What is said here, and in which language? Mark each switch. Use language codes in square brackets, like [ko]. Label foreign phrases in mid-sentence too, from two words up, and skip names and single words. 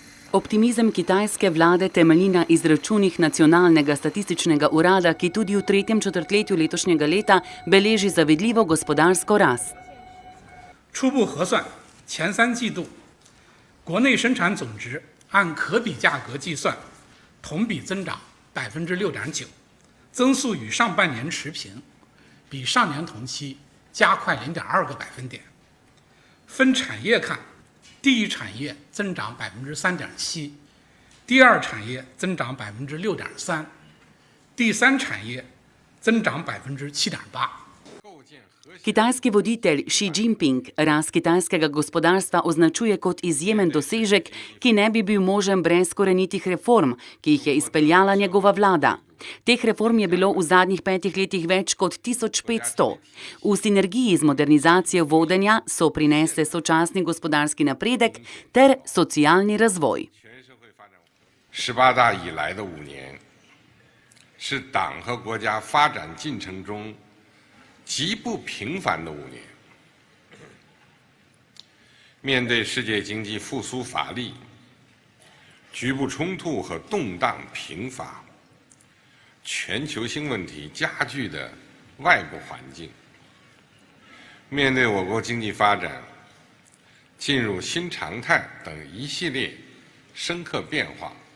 [sl] Optimizem kitajske vlade temelji na izračunih Nacionalnega statističnega urada, ki tudi v tretjem četrtletju letošnjega leta beleži zavidljivo gospodarsko rast. [zh] 初步核算，前3季度国内生产总值按可比价格计算，同比增长6.9%，增速与上半年持平，比上年同期加快0.2个百分点。分产业看，第一产业增长3.7%，第二产业增长6.3%，第三产业增长7.8%。 [sl] Kitajski voditelj Xi Jinping rast kitajskega gospodarstva označuje kot izjemen dosežek, ki ne bi bil možen brez korenitih reform, ki jih je izpeljala njegova vlada. Teh reform je bilo v zadnjih 5 letih več kot 1500. V sinergiji z modernizacijo vodenja so prinesle sočasni gospodarski napredek ter socialni razvoj. [zh] 18 大以来的5年，是党和国家发展进程中 极不平凡的5年，面对世界经济复苏乏力、局部冲突和动荡频发、全球性问题加剧的外部环境，面对我国经济发展进入新常态等一系列深刻变化，